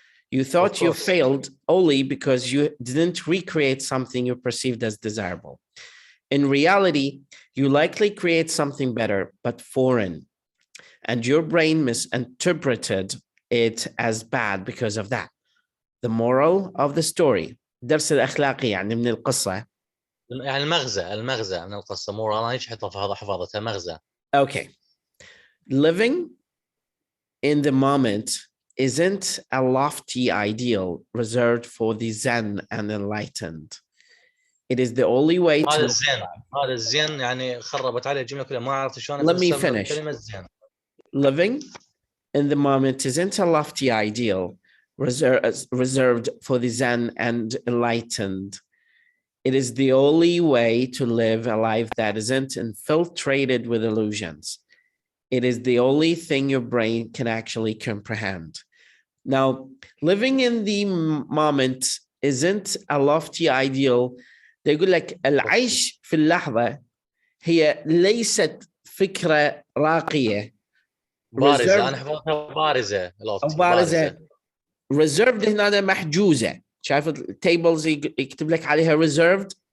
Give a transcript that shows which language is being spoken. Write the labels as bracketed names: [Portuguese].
[English] You thought you failed only because you didn't recreate something you perceived as desirable. In reality, you likely create something better, but foreign. And your brain misinterpreted it as bad because of that. The moral of the story. [Arabic] درس الأخلاقي يعني من القصة. يعني المغزى من القصة. moral أنا إيش حفظتها مغزى. [English] Okay. Living in the moment isn't a lofty ideal reserved for the Zen and enlightened. It is the only way to... [Arabic] هذا الزين يعني خربت عليه الجملة كلها ما عرفت شلون. [English] Let me finish. [Arabic] كلمة زين. [English] Living in the moment isn't a lofty ideal reserved for the Zen and enlightened. It is the only way to live a life that isn't infiltrated with illusions. It is the only thing your brain can actually comprehend. Now, living in the moment isn't a lofty ideal. [Arabic] ده يقول لك العيش في اللحظة هي ليست فكرة راقية. بارزة. أنا حفظتها بارزة. بارزة. reserved هنا محجوزة. شايف التيبلز يكتب لك عليها reserved.